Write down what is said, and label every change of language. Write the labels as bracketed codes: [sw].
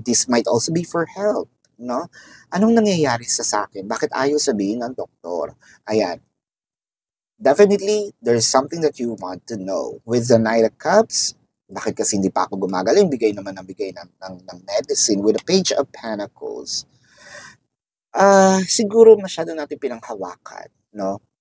[en] This might also be for health, no? [tl] Anong nangyayari sa akin? Bakit ayaw sabihin ng doktor? Ayan. [en] Definitely, there's something that you want to know. With the Knight of Cups, [tl] bakit kasi hindi pa ako gumagaling? Bigay naman ng medicine. [en] With the Page of Pentacles, [tl] siguro masyado natin pinanghawakan, no?